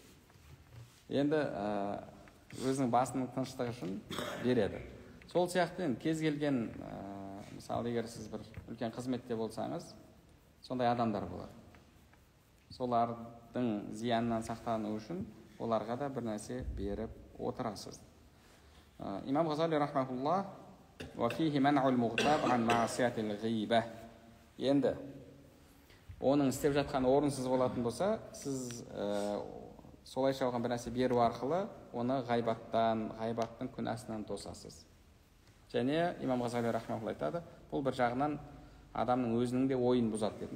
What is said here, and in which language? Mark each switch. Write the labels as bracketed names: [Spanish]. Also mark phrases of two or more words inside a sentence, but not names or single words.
[Kazakh] Енді өзінің басының тыныштығы үшін береді. Сол сияқты енді кез келген, мысалы, егер сіз бір үлкен қызметте болсаңыз, сондай адамдар болады. Солардың зиянынан сақтану үшін оларға да бір нәрсе беріп отырасыз. [Arabic] Имам Ғазали рахматуллах وَفِيهِ مَنْعُ الْمُغْتَابِ عَنْ مَعْصِيَةِ الْغِيبَةِ. [Kazakh] Енді оның істеп жатқан орынсыз болатын болса, сіз солайша оған бір нәрсе беру арқылы оны ғайбаттың күнәсінен тосасыз. Және имам Ғазали рахматуллах айтады, бұл бір жағынан адамның өзінің де ойын бұзады дейді.